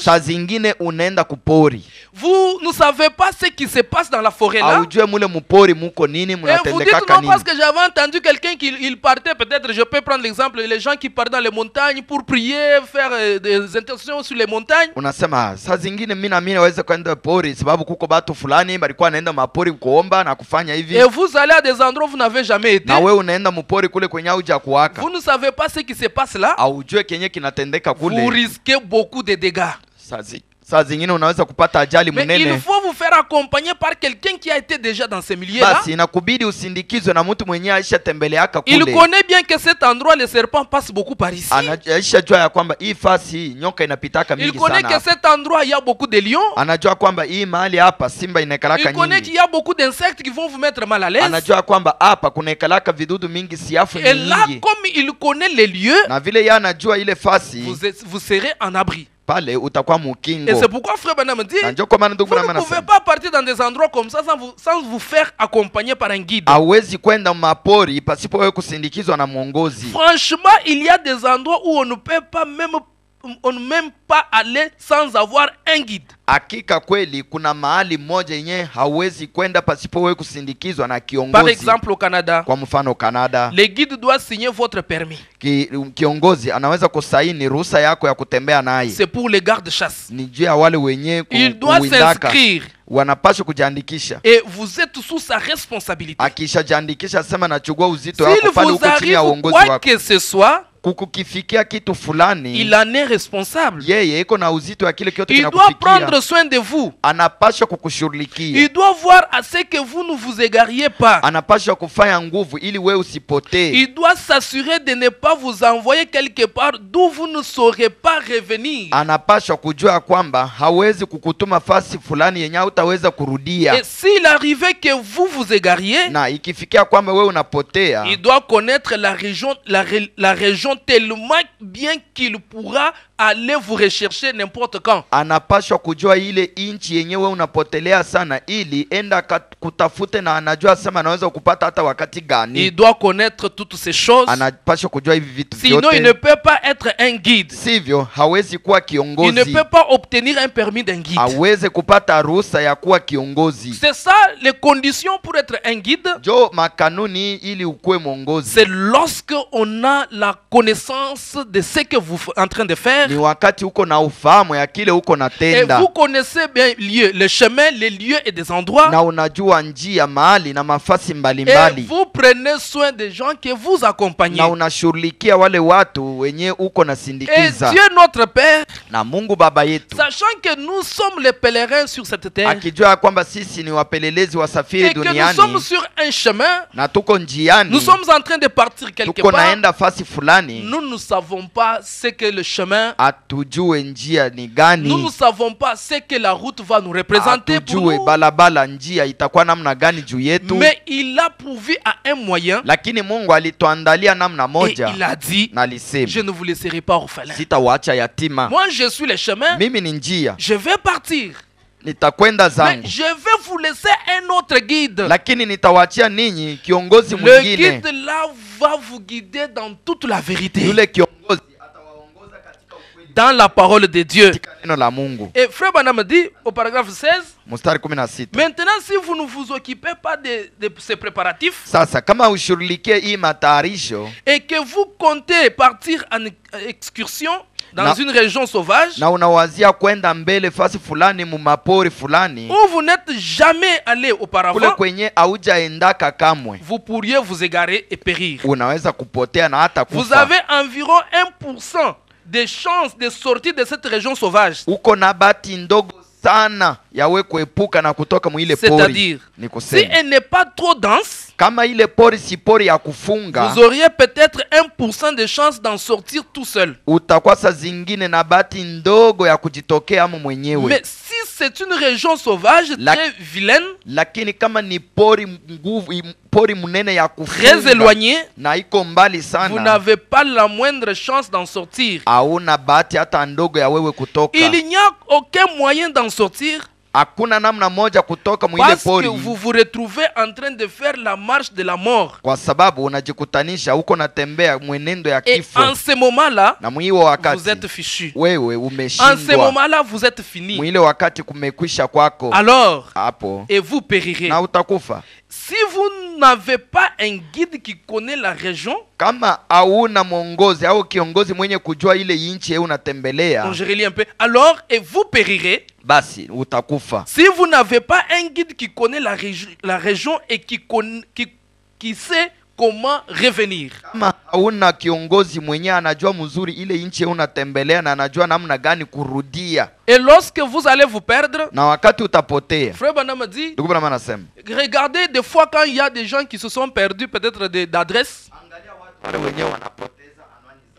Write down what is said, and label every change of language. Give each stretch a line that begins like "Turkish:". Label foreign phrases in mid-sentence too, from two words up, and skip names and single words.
Swahili: Saa zingine unaenda kupori.
French: Vous ne savez pas ce qui se passe dans la forêt là.
Swahili: Aujue mule mupori muko nini munatendeka kanini.
French: Et vous dites non parce que j'avais entendu quelqu'un qui partait, peut-être je peux prendre l'exemple, les gens qui partent dans les montagnes pour prier, faire des intercessions sur les montagnes.
Swahili: Unasema saa zingine mimi naweza kwenda pori sababu kuko batu fulani balikuwa naenda mapori kuomba na kufanya hivi.
French: Et vous allez à des endroits où vous n'avez jamais été.
Swahili: Na wewe unaenda mupori kule kwenye huja kuwaka.
French: Vous ne savez pas ce qui se passe là.
Swahili: Aujue kenye kinatendeka kule.
French: Vous risquez beaucoup de dégâts.
Swahili: Saa zingine unaweza kupata ajali munene.
French: Mais il faut vous faire accompagner par quelqu'un qui a été déjà dans ces milieux là.
Swahili: Basi inakubidi usindikizwe na mtu mwenye aisha tembeleaka kule.
French: Il connaît bien que cet endroit les serpents passent beaucoup par ici.
Swahili: Anaisha jua ya kwamba hii fasi nyoka inapitaka mingi sana.
French: Il connaît que cet endroit il y a beaucoup de lions.
Swahili: Anajua kwamba hii mahali hapa simba inakalaka nyingi.
French: Il connaît qu'il y a beaucoup d'insectes qui vont vous mettre mal à l'aise.
Swahili: Anajua kwamba hapa kunakalaka vidudu mingi siafu nyingi.
French: Et là comme il connaît les lieux,
Swahili: na vile yeye anajua ile fasi,
French: vous serez en abri.
Swahili: Pale utakuwa mukingo.
French: Et c'est pourquoi frère Branham dit, vous ne pouvez pas partir dans des endroits comme ça sans vous faire accompagner par un guide.
Swahili: Hawezi kwenda mapori pasipo wewe kusindikizwa na mwongozi.
French: Franchement, il y a des endroits où on ne peut pas même pas aller sans avoir un guide.
Swahili: Hakika kweli kuna mahali moja yenye hawezi kwenda pasipo wewe kusindikizwa na kiongozi.
French: Par exemple au Canada.
Swahili: Kwa mfano Canada.
French: Le guide doit signer votre permis.
Swahili: Kiongozi anaweza kusaini ruhusa yako ya kutembea naye.
French: C'est pour les gardes-chasse.
Swahili: Ni juu ya wale wenye
French: il doit s'inscrire.
Swahili: Wanapaswa kujiandikisha.
French: Et vous êtes sous sa responsabilité.
Swahili: Akishajiandikisha sema nachukua uzito wako pale uko chini ya uongozi wako.
French: Quoi que ce soit,
Swahili: kukukifikia kitu fulani,
French: il en est responsable.
Swahili: Yeye iko na uzito ya kile kitu kinakufikia.
French: Il doit prendre soin de vous.
Swahili: Anapaswa kukushughulikia.
French: Il doit voir à ce que vous ne vous égariez pas.
Swahili: Anapaswa kufanya nguvu ili wewe usipotee.
French: Il doit s'assurer de ne pas vous envoyer quelque part d'où vous ne saurez pas revenir.
Swahili: Anapaswa kujua kwamba hawezi kukutuma fasi fulani yenye utaweza kurudia.
French: Et s'il arrivait que vous vous égariez,
Swahili: na ikifikia kwamba wewe unapotea,
French: il doit connaître la région tellement bien qu'il pourra aller vous rechercher n'importe quand.
Swahili: Anapaswa kujua ile inchi yenyewe unapotelea sana ili enda kutafute, na anajua sema anaweza kupata hata wakati gani.
French: Il doit connaître toutes ces choses.
Swahili: Anapaswa kujua hivi vitu vyote.
French: Sinon il ne peut pas être un guide.
Swahili: Sivyo hawezi kuwa kiongozi.
French: Il ne peut pas obtenir un permis d'un guide.
Swahili: Hawezi kupata ruhusa ya kuwa kiongozi.
French: C'est ça les conditions pour être un guide.
Swahili: Jo makanuni ili ukue mwongozi.
French: C'est lorsque on a la connaissance de ce que vous êtes en train de faire.
Swahili: Ni wakati uko na ufahamu ya kile uko natenda.
French: Et vous connaissez bien les chemins, les lieux et des endroits.
Swahili: Na unajua njia mahali na mafasi mbalimbali.
French: Et vous prenez soin des gens que vous accompagnez.
Swahili: Na unashughulikia wale watu wenye uko nasindikiza.
French: Et Dieu notre Père,
Swahili: na Mungu Baba yetu,
French: sachant que nous sommes les pèlerins sur cette terre,
Swahili: akijua kwamba sisi ni wapelelezi wasafiri duniani,
French: et que nous sommes sur un chemin,
Swahili: na tuko njiani,
French: nous sommes en train de partir quelque
Swahili: tuko
French: part,
Swahili: naenda fasi fulani, fulani,
French: nous ne savons pas ce que le chemin,
Swahili: atujue njia ni gani,
French: nous ne savons pas ce que la route va nous représenter pour
Swahili: atujue
French: nous.
Swahili: balabala njia itakuwa namna gani juu yetu.
French: Mais il a pourvu à un moyen
Swahili: Lakini Mungu alituandalia namna
French: et
Swahili: moja
French: il a dit,
Swahili: na alisema,
French: je ne vous laisserai pas orphelin.
Swahili: sitawaacha yatima.
French: Moi je suis le chemin,
Swahili: Mimi ni njia,
French: je vais partir.
Swahili: nitakwenda
French: Mais
Swahili: zangu,
French: je vais vous laisser un autre guide.
Swahili: lakini nitawaachia ninyi kiongozi
French: Le
Swahili: mwingine.
French: guide là va vous guider dans toute la vérité,
Swahili: Yule kiongozi atawaongoza katika ukweli,
French: dans la parole de Dieu.
Swahili: katika neno la Mungu.
French: Et Frère Branham dit au paragraphe 16,
Swahili: Mstari 16.
French: maintenant si vous ne vous occupez pas de ces préparatifs
Swahili: Sasa kama ushughulikie hii matayarisho
French: et que vous comptez partir en excursion dans
Swahili: Na-
French: une région sauvage
Swahili: na unawazia kwenda mbele fasi fulani mumapori fulani
French: où vous n'êtes jamais allé
Swahili: kule
French: auparavant,
Swahili: kwenye haujaendaka kamwe,
French: vous pourriez vous égarer et périr.
Swahili: unaweza kupotea na hata
French: Vous
Swahili: kufa.
French: avez environ 1% des chances de sortir de cette région sauvage.
Swahili: Uko na bahati ndogo sana yawe kuepuka na kutoka mwile pori.
French: C'est-à-dire,
Swahili: Ni
French: si
Swahili: kusema
French: elle n'est pas trop dense,
Swahili: kama ile pori si pori ya kufunga,
French: vous auriez peut-être 1% de chances d'en sortir tout seul.
Swahili: utakuwa saa zingine na bahati ndogo ya kujitokea amu mwenyewe.
French: Mais si c'est une région sauvage très vilaine,
Swahili: Lakini kama ni pori nguvu, pori munene ya
French: très
Swahili: kufunga
French: éloignée,
Swahili: na iko mbali
French: vous
Swahili: sana,
French: n'avez pas la moindre chance d'en sortir.
Swahili: hauna bahati hata ndogo ya wewe kutoka.
French: Il n'y a aucun moyen d'en sortir
Swahili: Hakuna namna moja kutoka mwile
French: parce que
Swahili: pori,
French: vous vous retrouvez en train de faire la marche de la mort.
Swahili: kwa sababu unajikutanisha uko natembea mwenendo ya
French: Et
Swahili: kifo,
French: en ce moment-là,
Swahili: na mwiwo
French: vous
Swahili: wakati
French: êtes fichu.
Swahili: wewe
French: En ce
Swahili: umeshindwa,
French: moment-là, vous êtes fini.
Swahili: mwile wakati kumekwisha kwako,
French: Alors,
Swahili: hapo
French: et vous périrez.
Swahili: na utakufa.
French: Si vous n'avez pas un guide qui connaît la région,
Swahili: Kama hauna mwongozi au kiongozi mwenye kujua ile inchi yeye unatembelea,
French: donc je relis un peu, alors et vous périrez.
Swahili: basi utakufa.
French: Si vous n'avez pas un guide qui connaît la région et qui sait comment revenir.
Swahili: Kama hauna kiongozi mwenye anajua mzuri ile inchi yeye unatembelea na anajua namna gani kurudia,
French: Et lorsque vous allez vous perdre,
Swahili: na wakati utapotea,
French: Frère Branham dit,
Swahili: ndugu Branham anasema,
French: regardez des fois quand il y a des gens qui se sont perdus peut-être d'adresse,
Swahili: wale wenyewe wanapoteza anwani zao,